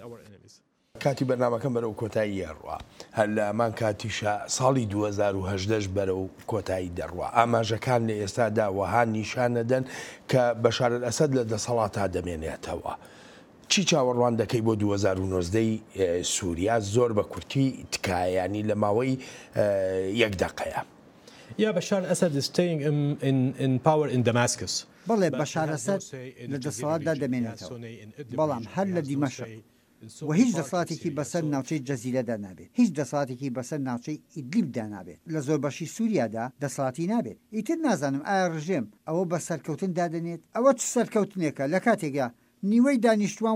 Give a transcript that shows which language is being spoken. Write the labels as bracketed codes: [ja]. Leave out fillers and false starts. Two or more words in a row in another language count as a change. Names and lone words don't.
[ckb] کاتی بەرنامەکەم بەرەو کۆتایی ڕوا هەر لە ئەمان کاتیشە ساڵی 2010 بەرەو کۆتایی دەڕوا ئاماژەکان لە ئێستادا وەها نیشانەدەن کە بەشار ئەسەد لە دەسەڵاتە دەمێنێتەوە چی چاوەڕوان دەکەی بۆ 2019 سووریا زۆر بە کورتی تکایانی لە ماوەی 1 دقەیە [en] Bashar al-Assad is staying in power in Damascus. [ckb] بەڵێ بەشار ئەسەد لە دەسەڵاتدا دەمێنێتەوە بەڵام هەر لە دیمەشق و هیچ دەسەڵاتێکی بەسەر ناوچەی جەزیرەدا نابێت هیچ دەسەڵاتێکی بەسەر ناوچەی ئیدلیبدا نابێت لە زۆر بەشی سووریادا دەسەڵاتی نابێت ئیتر نازانم ئایا ڕژێم ئەوە بە سەرکەوتن دادەنێت ئەوە چ سەرکەوتنێکە لە کاتێکا نیوەی دانیشتوان